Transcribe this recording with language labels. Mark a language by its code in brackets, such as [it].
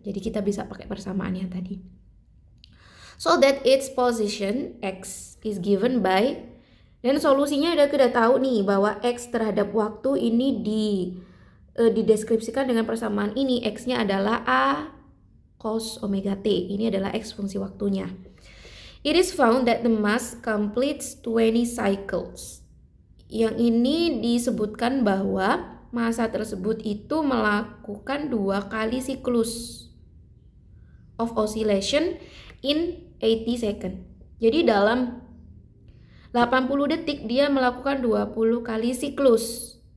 [id] Jadi kita bisa pakai persamaan yang tadi. [en] So that its position X is given by, [id] dan solusinya kita tahu nih bahwa X terhadap waktu ini dideskripsikan dengan persamaan ini. X-nya adalah A cos omega T. Ini adalah X fungsi waktunya. [en] It is found that the mass completes 20 cycles. [id] Yang ini disebutkan bahwa massa tersebut itu melakukan 2 kali siklus [en] of oscillation in 80 second. [id] Jadi dalam 80 detik dia melakukan 20 kali siklus.